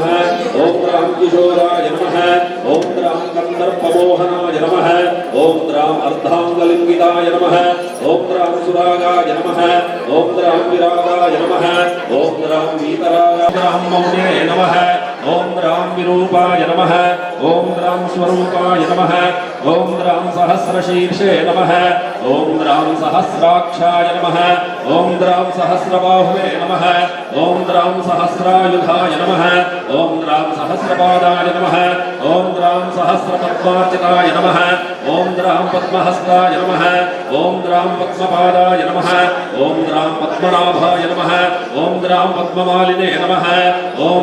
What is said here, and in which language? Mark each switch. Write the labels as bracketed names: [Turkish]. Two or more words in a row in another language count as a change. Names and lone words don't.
[Sanskrit] ओम राम किशोराय नमः. ओम राम कंदर्पमोहनाय नमः. ओम राम अर्धांगलिंगिताय नमः. ओम राम सुरागाय नमः. ओम राम विरागाय नमः. ओम राम वीतरागाय राम मौने नमः. ఓం రాం విరూపాయ నమః ఓం రాం స్వరూపాయ నమః ఓం రాం సహస్రశీర్షే నమః ఓం రాం సహస్రాక్షాయ నమః ఓం రాం సహస్రబాహువే నమః ఓం రాం సహస్రాయుధాయ నమః ఓం రాం సహస్రపాదాయ నమః ఓం రాం సహస్రపద్మార్చితాయ నమః ఓం రాం పద్మహస్తాయ నమః ఓం రాం పద్మపాదాయ నమః ఓం రాం పద్మనాభాయ నమః ఓం రాం పద్మమాలినే నమః ఓం